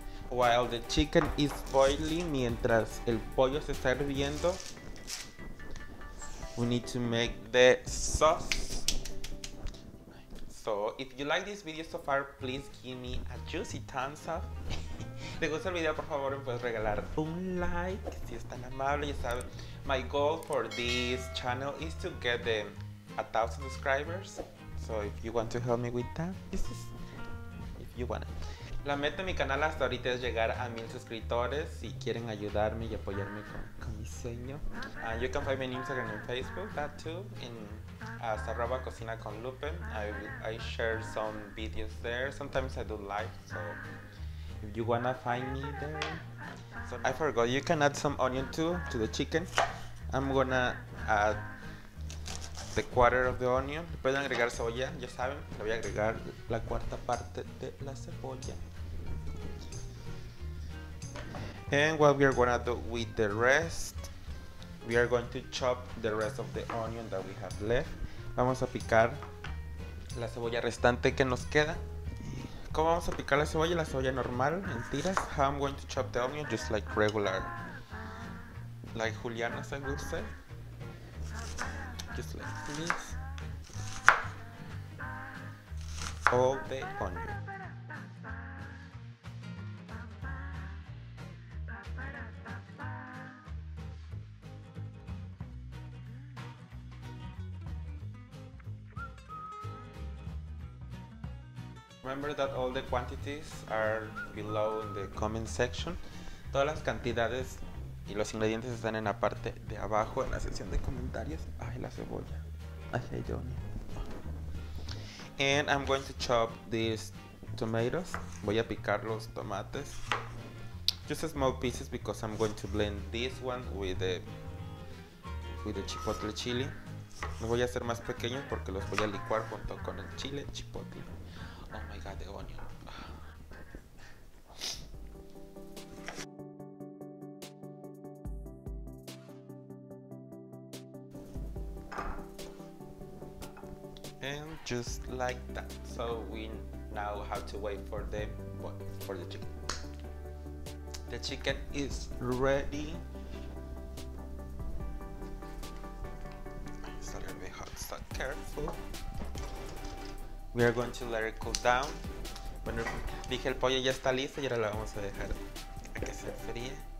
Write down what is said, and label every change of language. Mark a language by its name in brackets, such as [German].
[English] While the chicken is boiling, [Spanish] mientras el pollo se está hirviendo, [English] we need to make the sauce. So if you like this video so far, please give me a juicy thumbs up. [Spanish] Si te gusta el video, por favor, me puedes regalar un like, si es tan amable. Ya sabes, [English] my goal for this channel is to get 1,000 subscribers. So if you want to help me with that, this is if you want it. [Spanish] La meta de mi canal hasta ahorita es llegar a 1000 suscriptores. Si quieren ayudarme y apoyarme con mi sueño, [English] you can find me on Instagram and Facebook, that too, in @cocina con Lupe. I share some videos there. Sometimes I do live, so if you wanna find me there. So I forgot, you can add some onion too to the chicken. I'm gonna add the quarter of the onion. [Spanish] Pueden agregar cebolla, ya saben, le voy a agregar la cuarta parte de la cebolla. [English] And what we are gonna do with the rest, we are going to chop the rest of the onion that we have left. [Spanish] Vamos a picar la cebolla restante que nos queda. ¿Cómo vamos a picar la cebolla? La cebolla normal, en tiras. [English] How I'm going to chop the onion, just like regular, like julianas, I would say. Just like this. All the onion. Remember that all the quantities are below in the comment section. [Spanish] Todas las cantidades y los ingredientes están en la parte de abajo en la sección de comentarios. Ay, la cebolla. [English] I hate the onion. And I'm going to chop these tomatoes. [Spanish] Voy a picar los tomates. [English] Just small pieces because I'm going to blend this one with the chipotle chili. [Spanish] Los voy a hacer más pequeños porque los voy a licuar junto con el chile chipotle. [English] Oh my god, the onion. And just like that. So we now have to wait for the chicken. The chicken is ready. It's a little bit hot, so careful. We are going to let it cool down. [Spanish] Bueno, dije el pollo ya está listo y ahora lo vamos a dejar a que se enfríe.